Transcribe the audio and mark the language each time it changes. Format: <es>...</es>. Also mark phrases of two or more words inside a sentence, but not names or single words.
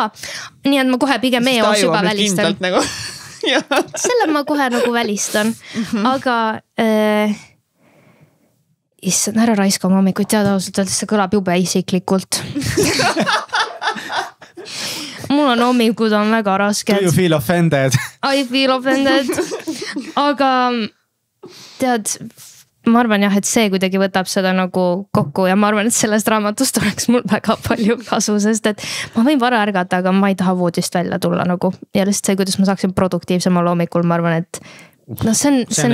<et>Nii et ma kohe pigem eos juba välistan. Nagu. Selle ma kohe nagu välistan. Aga issand, ära raiska oma hommikuid, teada ausalt öeldes see kõlab jube isiklikult. Mul on hommikud on väga rasked.</et> <en>Do you feel offended? I feel offended.</en> <et>Aga tead... Ma arvan jah, et see kuidagi võtab seda nagu kokku ja ma arvan, et sellest raamatust oleks mul väga palju kasu, sest et ma võin vara ärgata, aga ma ei taha voodist välja tulla nagu. Ja lihtsalt see, kuidas ma saaksin produktiivsemal hommikul, ma arvan, et no see on</et>